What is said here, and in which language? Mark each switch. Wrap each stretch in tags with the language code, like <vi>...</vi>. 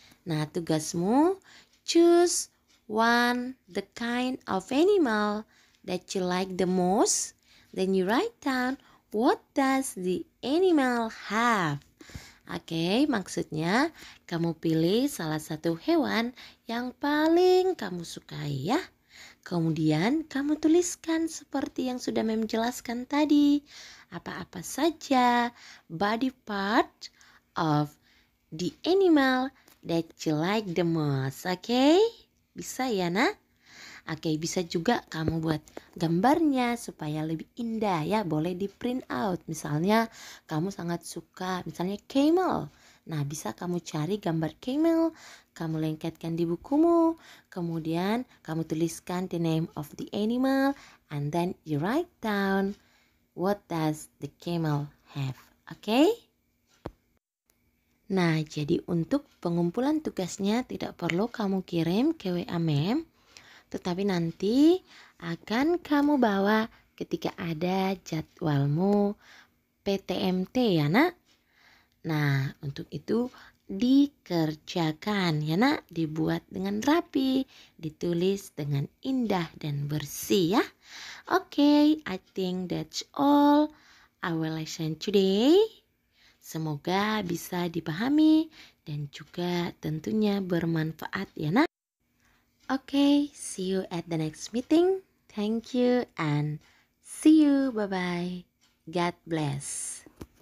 <id>Nah, tugasmu</id> <en>choose the kind of animal that you like the most. Then you write down what does the animal have.</en> <id>Oke, maksudnya kamu pilih salah satu hewan yang paling kamu sukai ya. Kemudian kamu tuliskan seperti yang sudah Mem jelaskan tadi. Apa-apa saja</id> <en>body part of the animal that you like the most.</en> <id>Oke? Bisa ya nak? Oke, bisa juga kamu buat gambarnya supaya lebih indah ya. Boleh di print out. Misalnya kamu sangat suka misalnya camel. Nah, bisa kamu cari gambar camel, kamu lengketkan di bukumu, kemudian kamu tuliskan</id> <en>the name of the animal, and then you write down what does the camel have. Oke?</en> <id>Nah, jadi untuk pengumpulan tugasnya tidak perlu kamu kirim ke WA Mem, tetapi nanti akan kamu bawa ketika ada jadwalmu PTMT ya nak. Nah, untuk itu dikerjakan ya nak, dibuat dengan rapi, ditulis dengan indah dan bersih ya.</id> <en>Okay, I think that's all our lesson today.</en> <id>Semoga bisa dipahami dan juga tentunya bermanfaat ya nak.</id> <en>Okay, see you at the next meeting. Thank you and see you. Bye-bye. God bless.</en>